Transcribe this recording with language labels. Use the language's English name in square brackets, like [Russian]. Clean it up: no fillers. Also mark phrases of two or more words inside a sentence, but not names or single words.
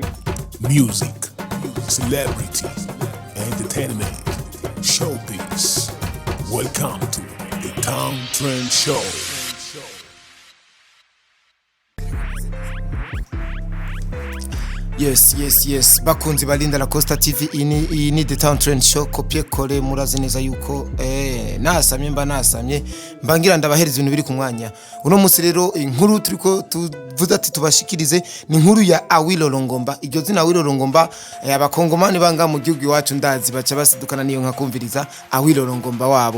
[English] Music, celebrity, entertainment, showbiz. Welcome to the Town Trend Show. Yes. [Rundi] Bakunzi ba Lynda Lacosta TV iyi ni the Town Trend Show. Kopie kole murazi neza yuko nasamye mbangira ndabahereza ibintu biri ku mwanya. Uno munsi rero inkuru turiko tuvuze ati tubashikirize ni inkuru ya Awilo Longomba. Iryo zina Awilo Longomba abakongomani banga mu gihugu iwacu ndazi baca basidukana niyo nkakumviriza Awilo Longomba wabo.